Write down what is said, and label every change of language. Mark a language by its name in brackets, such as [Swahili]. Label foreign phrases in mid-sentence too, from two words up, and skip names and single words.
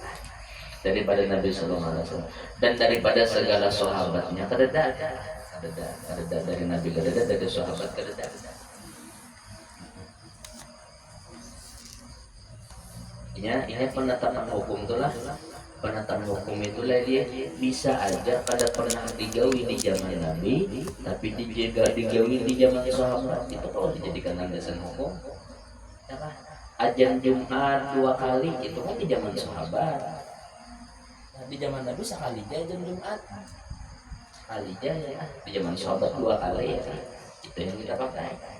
[Indonesian] Daripada Nabi [Arabic] صلى الله عليه وسلم [Indonesian] dan daripada segala sahabatnya kada dari Nabi, kada dari sahabat, kada. Ini penetapan hukum itulah, penetapan hukum itulah dia bisa aja kada pernah digawi di zaman Nabi, tapi digawi di zaman sahabat. Itu kalau dijadikan landasan hukum, ajan Jumat 2 kali itu kan di zaman sahabat. Di zaman Nabi sekali aja jam Jumat, sekali aja ya. Di zaman sahabat 2 kali ya. Itu yang kita pakai.